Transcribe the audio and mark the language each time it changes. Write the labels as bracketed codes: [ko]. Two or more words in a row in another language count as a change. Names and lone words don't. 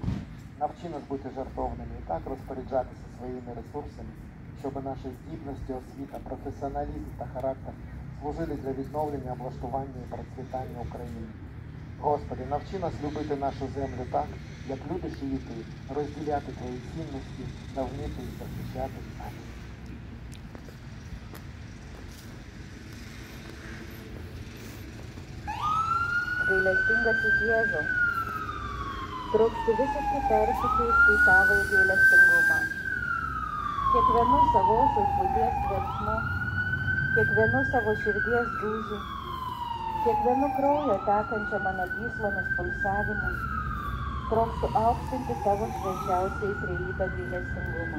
[uk] Навчи нас бути жертовними і так розпоряджатися своїми ресурсами, щоб наші здібності, освіта, професіоналізм та характер служили для відновлення, облаштування і процвітання України. Господи, навчи нас любити нашу землю так, як любиш її Ти, розділяти Твої цінності та вміти їх захищати. Амінь. [lt] Gailestingasis Jėzau, trokšti visiškai persikeisti į Tavąjį gailestingumą. Kiekvienu savosios būties veiksmu, kiekvienu savo širdies dūžiu, kiekvienu kraujo tekančia mano gyslomis pulsavimu, trokštu aukštinti Tavo švenčiausiai trejybę gailestingumą.